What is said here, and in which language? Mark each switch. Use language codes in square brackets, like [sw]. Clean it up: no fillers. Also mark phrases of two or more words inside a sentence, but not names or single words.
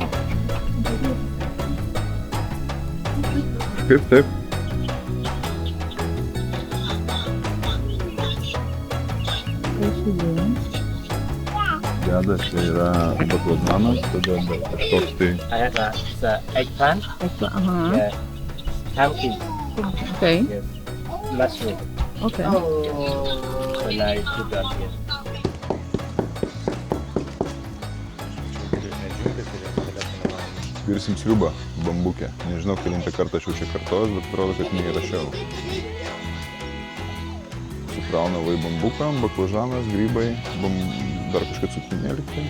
[lt] Taip. Deda, čia yra baklažanas, tada kažkoks tai... [en] I have the eggplant. Yeah. Pumpkin. Okay. Yes. Mushroom. Okay. When I put that here. [lt] Virsim sriubą bambukę. Nežinau, kelintą kartą aš jau čia kartojus, bet atrodo, kad neįrašiau. Sukrauna vai bambuką, baklažanas, grybai, dar kažką cukinėlį.